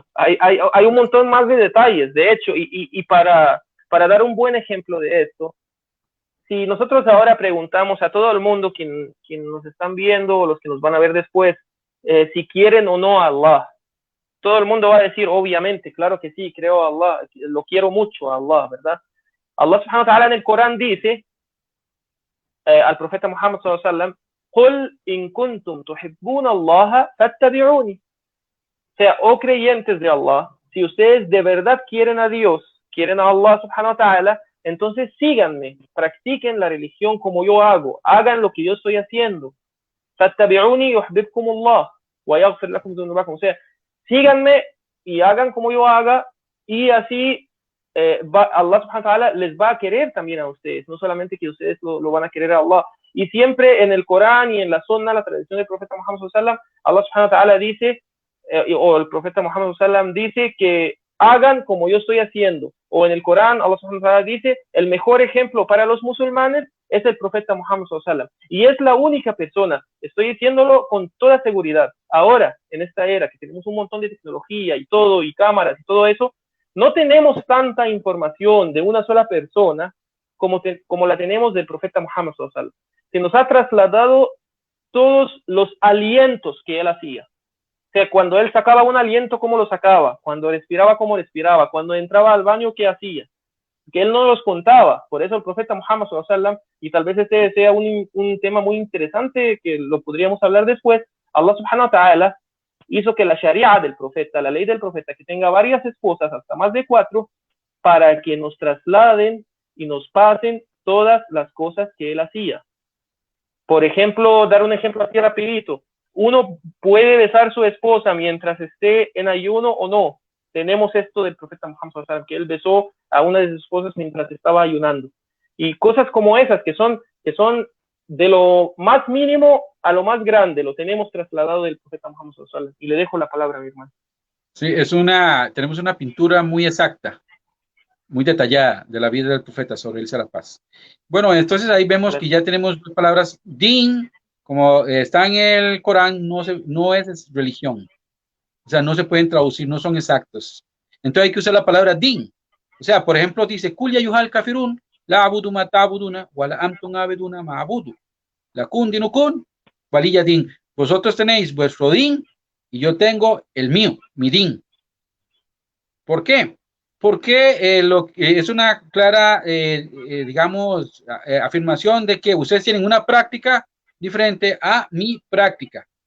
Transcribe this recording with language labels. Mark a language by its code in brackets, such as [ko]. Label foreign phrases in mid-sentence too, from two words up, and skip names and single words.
[es] Hay un montón más de detalles, de hecho, y para dar un buen ejemplo de esto, si nosotros ahora preguntamos a todo el mundo, quien nos están viendo o los que nos van a ver después, si quieren o no a Allah, todo el mundo va a decir, obviamente, claro que sí, creo a Allah, lo quiero mucho a Allah, ¿verdad? [ar] الله سبحانه وتعالى [es] en el Corán dice al profeta Muhammad [ar] صلى الله عليه وسلم, قُلْ إِن كُنْتُمْ تُحِبُّونَ اللَّهَ فَاتَّبِعُونِي. [es] O sea, oh creyentes de Allah, si ustedes de verdad quieren a Dios, quieren a [ar] الله سبحانه وتعالى, [es] entonces síganme, practiquen la religión como yo hago, hagan lo que yo estoy haciendo. [ar] فَاتَّبِعُونِي يُحْبِبْكُمُ اللَّهُ وَيَغْفِرْ لَكُمْ ذُنُوبَكُم. [es] O sea, síganme y hagan como yo haga, y así [ar] الله سبحانه وتعالى [es] les va a querer también a ustedes, no solamente que ustedes lo van a querer a Allah. Y siempre en el Corán y en la Sunna, la tradición del profeta Muhammad [ar] صلى الله عليه وسلم, الله سبحانه وتعالى [es] dice, o el profeta Muhammad [ar] صلى الله عليه وسلم [es] dice que hagan como yo estoy haciendo. O en el Corán, [ar] الله سبحانه وتعالى [es] dice, el mejor ejemplo para los musulmanes es el profeta Muhammad [ar] صلى الله عليه وسلم. [es] Y es la única persona, estoy diciéndolo con toda seguridad. Ahora, en esta era que tenemos un montón de tecnología y todo, y cámaras y todo eso, no tenemos tanta información de una sola persona como la tenemos del profeta Muhammad [ar] صلى الله عليه وسلم. [es] Se nos ha trasladado todos los alientos que él hacía. O sea, cuando él sacaba un aliento, ¿cómo lo sacaba? Cuando respiraba, ¿cómo respiraba? Cuando entraba al baño, ¿qué hacía? Que él no los contaba. Por eso el profeta Muhammad [ar] صلى الله عليه وسلم, [es] y tal vez este sea un tema muy interesante que lo podríamos hablar después, [ar] الله سبحانه وتعالى [es] hizo que la sharia del profeta, la ley del profeta, que tenga varias esposas, hasta más de 4, para que nos trasladen y nos pasen todas las cosas que él hacía. Por ejemplo, dar un ejemplo aquí rapidito. Uno puede besar a su esposa mientras esté en ayuno o no. Tenemos esto del profeta Muhammad [ar] صلى الله عليه وسلم, [es] que él besó a una de sus esposas mientras estaba ayunando. Y cosas como esas que son de lo más mínimo a lo más grande, lo tenemos trasladado del profeta Muhammad [ar] صلى الله عليه وسلم. [es] Y le dejo la palabra a mi hermano. Sí, tenemos una pintura muy exacta, muy detallada de la vida del profeta, sobre él sea la paz. Bueno, entonces ahí vemos que ya tenemos dos palabras. Din, como está en el Corán, no es religión. O sea, no se pueden traducir, no son exactos. Entonces hay que usar la palabra din. O sea, por ejemplo, dice, [ar] قل يا أيها الكافرون، لا أعبد ما تعبدون، ولا أنتم عابدون ما أعبد. لكم دينكم، ولي دين. [es] Vosotros tenéis vuestro din y yo tengo el mío, mi din. ¿Por qué? Porque es una clara, digamos, afirmación de que ustedes tienen una práctica diferente a mi práctica.